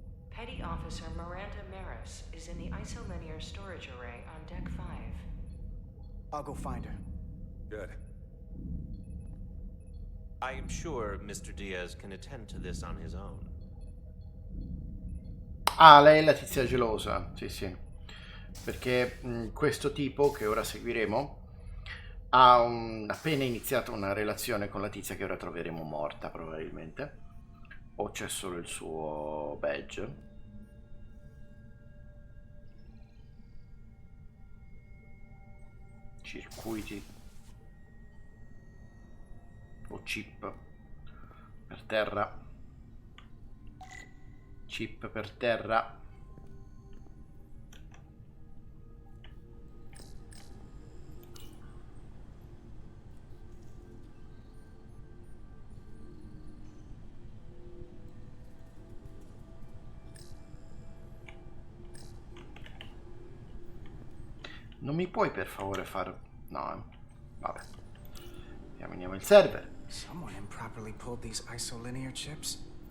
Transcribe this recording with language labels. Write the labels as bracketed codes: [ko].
[en] Petty Officer Miranda Maris is in the isolinear storage array on Deck 5. I'll go find her. Good. I am sure Mr. Diaz can attend to this on his own. [it] Ah, lei è la tizia gelosa. Sì, sì. Perché questo tipo che ora seguiremo ha appena iniziato una relazione con la tizia che ora troveremo morta probabilmente. O c'è solo il suo badge. Circuiti o chip per terra. Chip per terra. Non mi puoi per favore fare... No, vabbè. Chiamiamo il server. [en] Someone improperly pulled these isolinear chips?